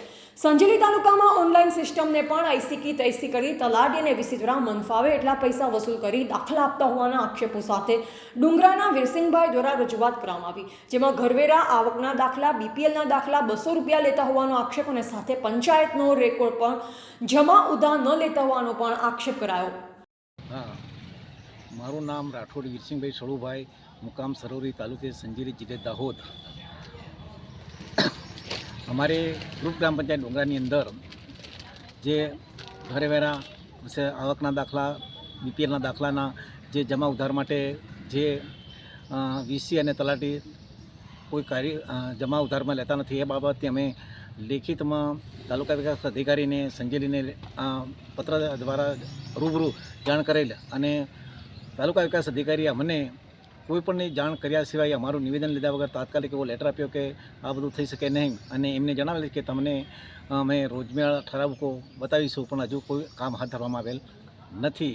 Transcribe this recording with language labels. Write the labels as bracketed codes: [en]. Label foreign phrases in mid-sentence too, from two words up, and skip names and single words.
[gu] સંજેલી તાલુકામાં ઓનલાઈન સિસ્ટમને પણ [hi] ऐसी की तैसी [gu] કરી તલાટી અને વીસી દ્વારા મનફાવે એટલા પૈસા વસૂલ કરી દાખલા આપતા હોવાના આક્ષેપો સાથે ડુંગરાના વીરસિંહભાઈ દ્વારા રજૂઆત કરવામાં આવી, જેમાં ઘરવેરા, આવકના દાખલા, બીપીએલના દાખલા 200 રૂપિયા લેતા હોવાનો આક્ષેપ અને સાથે પંચાયતનો રેકોર્ડ પણ જમા ઉધા ન લેતા હોવાનો પણ આક્ષેપ કરાયો। હા, મારું નામ રાઠોડ વીરસિંહભાઈ સડૂભાઈ, મુકામ સરોરી, તાલુકે સંજેલી, જિલ્લે દાહોદ। હમારે ગ્રુપ ગ્રામ પંચાયત ડોંગરાની અંદર જે ઘરવેરા સે આવકના દાખલા, બીપીએલના દાખલાના જે જમા ઉધાર માટે જે વીસી અને તલાટી કોઈ કાર્ય જમા उधाરમાં લેતા નથી, એ બાબતે અમે લેખિતમાં તાલુકા વિકાસ અધિકારીને સંજેલીને પત્ર દ્વારા રૂબરૂ જાણ કરેલ અને તાલુકા વિકાસ અધિકારીએ અમને કોઈપણની જાણ કર્યા સિવાય અમારું નિવેદન લીધા વગર તાત્કાલિક એવો લેટર આપ્યો કે આ બધું થઈ શકે નહીં, અને એમને જણાવેલ કે તમને અમે રોજમેળા ઠરાવકો બતાવીશું, પણ હજુ કોઈ કામ હાથ ધરવામાં આવેલ નથી।